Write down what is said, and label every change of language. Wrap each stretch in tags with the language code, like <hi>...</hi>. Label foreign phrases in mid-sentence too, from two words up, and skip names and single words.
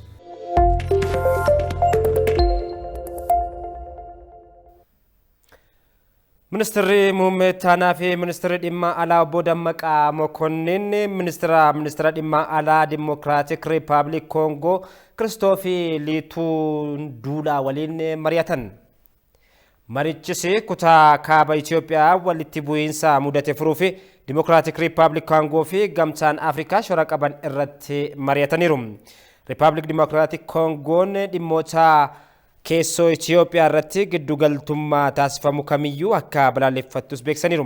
<om>Ministira Muhaammad Taanaafii ministira dhimma alaa Bodamaqaa Makonnin ministira dhimma alaa Democratic Republic Congo Kiristoofii Lituundulaa waliin mari'ataniin marichisi kutaa kaaba Itoophiyaa walitti bu'iinsa mudate furuuf Democratic Republic Congo fi gamtaan Afrikaa shora qaban irratti mari'ataniiru. Republic Democratic Congoon dhimmoota keessoo Itoophiyaa irratti giddugaltummaa taasifamu kamiyyuu akka balaaleffattus beeksaniiru.</om>